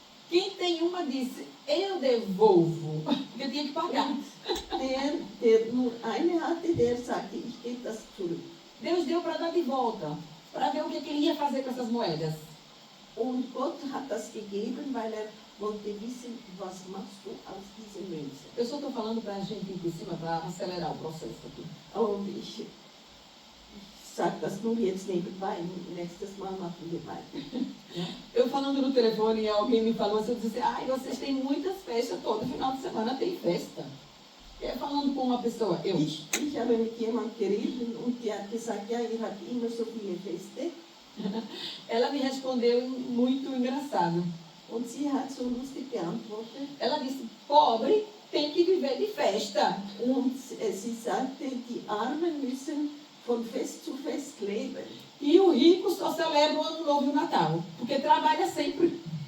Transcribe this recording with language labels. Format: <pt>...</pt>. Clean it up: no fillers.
<pt>Quem tem uma disse, eu devolvo, porque eu tinha que pagar.</pt> <de>Der nur eine hatte, der sagte, ich gebe das zurück.</de> <pt>Deus deu para dar de volta, para ver o que ele ia fazer com essas moedas.</pt> <de>Und Gott hat das gegeben, weil er wollte wissen, was machst du aus diesen Münzen.</de> <pt>Eu só estou falando para a gente ir por cima, para acelerar o processo aqui.</pt> <de>Und ich sage das nur jetzt nebenbei, nächstes Mal machen wir weiter.</de> <pt>Eu falando no telefone e alguém me falou assim, eu disse, ai, vocês têm muitas festas, todo final de semana tem festa. Eu falando com uma pessoa,</pt> <de>Ich habe mit jemandem geredet und die hat gesagt, ja, ihr habt immer so viele Feste.</de> <pt>Ela me respondeu muito engraçado.</pt> <de>Und sie hat so lustig geantwortet.</de> <pt>Ela disse, pobre tem que viver de festa.</pt> <de>Und sie sagte, die Armen müssen von Fest zu Fest leben.</de> <pt>E o rico só celebra o Ano Novo e o Natal, porque trabalha sempre.</pt>